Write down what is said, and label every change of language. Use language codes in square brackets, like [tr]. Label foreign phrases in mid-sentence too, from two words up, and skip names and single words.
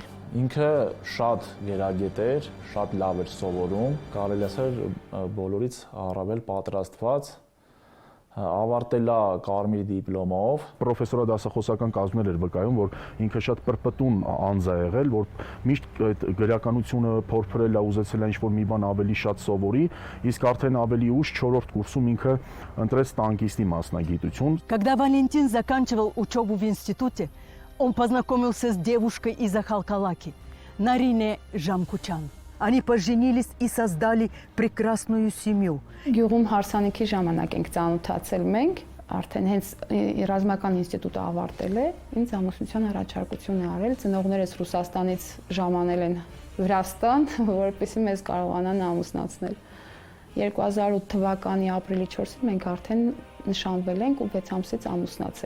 [hy] Ինքը շատ գերագետ էր, շատ լավ էր սովորում, կարելի է ասել բոլորից առավել պատրաստված, ավարտել է կարմիր դիպլոմով։ Պրոֆեսորադասախոսական կազմներ էր վկայում, որ ինքը շատ պրպտուն անձ է եղել, որ միշտ այդ գրականությունը փորփրել է, ուզեցել է ինչ-որ մի բան ավելի շատ սովորի, իսկ արդեն ավելի ուշ 4-րդ կուրսում ինքը ընտրեց տանկիստի մասնագիտություն։ [ru] Когда Валентин заканчивал учебу в институте, он познакомился с девушкой из Ахалкалаки, Нарине Жамкучан. Они поженились и создали прекрасную семью. [hy] Գյուղում հարսանիքի ժամանակ ենք ծանոթացել մենք, արդեն հենց ռազմական ինստիտուտը ավարտել է, ինձ ամուսնության առաջարկություն է արել, ծնողներս Ռուսաստանից ժամանել են Վրաստան, որպեսզի մեզ կարողանան ամուսնացնել։ 2008 թվականի ապրիլի 4-ին մենք արդեն նշանվել ենք ու 6 ամսից ամուսնացել։